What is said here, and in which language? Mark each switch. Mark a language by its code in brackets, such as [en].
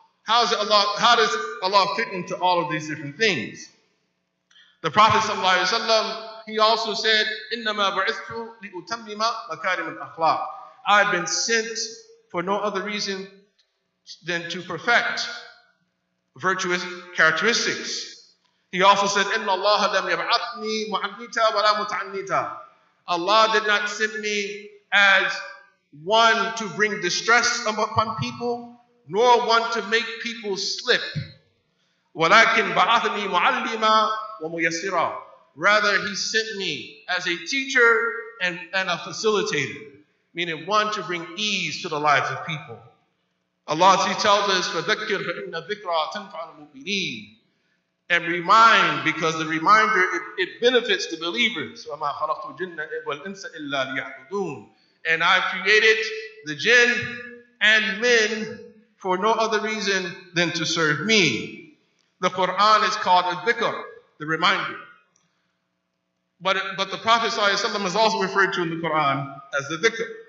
[en] How does Allah fit into all of these different things? The Prophet sallallahu alaihi wasallam, he also said, [ar] إِنَّمَا بُعِثْتُ لِأُتَمِّمَ مَكَارِمَ الْأَخْلَاقِ. [en] I've been sent for no other reason than to perfect virtuous characteristics. He also said, [ar] إِنَّ اللَّهَ لَمْ يَبْعَثْنِي مُعَنِّتًا وَلَا مُتَعَنِّتًا. [en] Allah did not send me as one to bring distress upon people, nor one to make people slip. [ar] وَلَكِنْ بَعَثْنِي مُعَلِّمًا وَمُيَسِّرًا. [en] Rather, He sent me as a teacher and a facilitator, meaning one to bring ease to the lives of people. Allah, He tells us, [ar] فَذَكِّرْ فَإِنَّ الذِّكْرَى تَنْفَعُ الْمُؤْمِنِينَ. [en] And remind, because the reminder, it benefits the believers. [ar] وَمَا خَلَقْتُ الْجِنَّ وَالْإِنسَ إِلَّا لِيَعْبُدُونَ. [en] And I created the jinn and men for no other reason than to serve me. The Quran is called a dhikr, the reminder. But the Prophet ﷺ is also referred to in the Quran as the dhikr.